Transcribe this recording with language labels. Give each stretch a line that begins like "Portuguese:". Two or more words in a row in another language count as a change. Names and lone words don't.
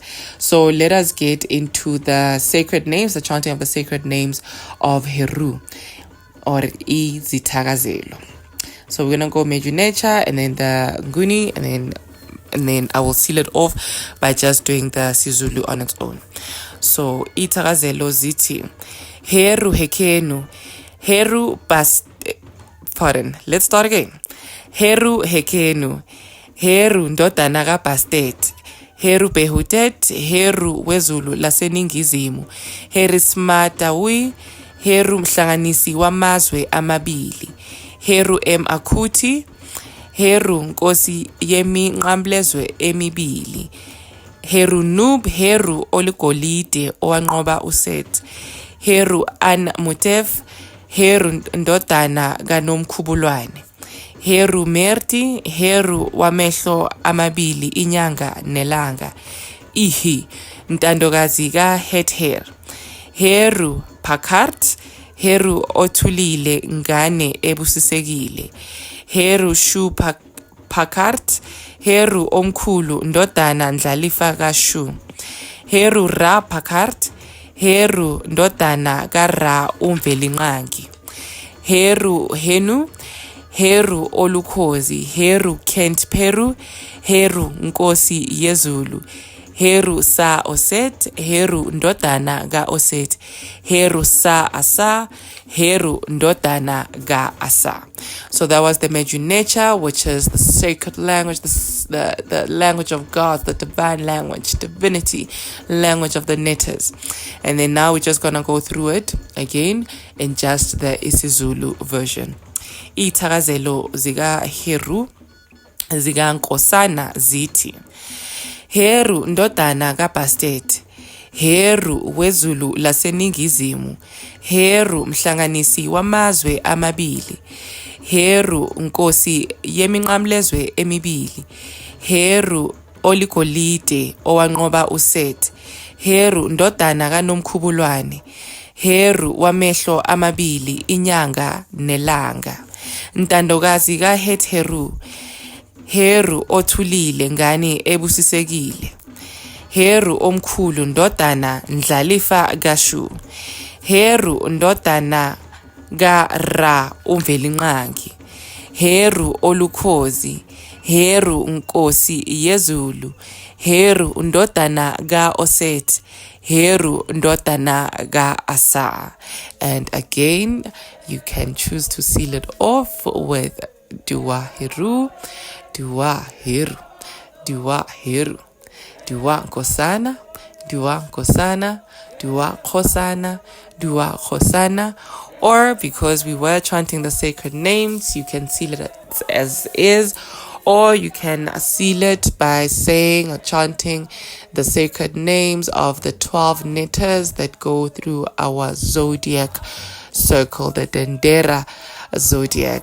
English: So let us get into the sacred names, the chanting of the sacred names of Heru or isiZulu. So we're gonna go Major Nature and then the Nguni and then I will seal it off by just doing the isiZulu on its own.
Zulu: So itakazelo ziti Heru hekenu Heru
English: let's start again.
Zulu: Heru hekenu Heru ndodana kaBastet, Heru behutet, Heru wezulu laseningizimu, Herismatawi, Heru mhlanganisi wamazwe amabili, Heru akuti, Heru nkosi yeminqamlezwe emibili, Heru nub, Heru oligolide owanqoba uSet, Heru an mutef, Heru ndodana kaNomkhubulwane, Heru merti, Heru wamehlo amabili inyanga nelanga, Ihi ntandokazi kaHether, Heru pakart, Heru othulile ngane ebusisekile, Heru shu pakart, Heru omkhulu ndodana ndlalifa kaShu, Heru ra pakart, Heru ndodana kaRa umvelinqangi, Heru henu, Heru olukhozi, Heru kent peru, Heru nkosi yezulu, Heru sa Oset, Heru ndodana ga Oset, Heru sa asa, Heru ndodana ga asa.
English: So that was the Meju nature, which is the sacred language, the language of God, the divine language, divinity language of the Netters. And then now we're just gonna go through it again in just the isiZulu version.
Zulu: Itakazelo zika Heru zika Nkosana ziti Heru ndodana kaBastet, Heru wezulu laseningizimu, Heru mhlanganisi wamazwe amabili, Heru nkosi yeminqamlezwe emibili, Heru oligolide owanqoba uSet, Heru ndodana kaNomkhubulwane, Heru wamehlo amabili inyanga nelanga, ntandokazi kaHetheru, Heru othulile ngane ebusisekile, Heru omkhulu ndodana ndlalifa kaShu, Heru ndodana kaRa umvelinqangi, Heru olukhozi, Heru nkosi yezulu, Heru ndodana kaOset, Heru ndodana ka-Asa.
English: And again, you can choose to seal it off with Dua Heru, Dua Heru, Dua Heru, Dua Nkosana, Dua Nkosana, Dua Kgosana, Dua Kgosana. Or because we were chanting the sacred names, you can seal it as is, or you can seal it by saying or chanting the sacred names of the 12 netters that go through our zodiac circle, the Dendera zodiac.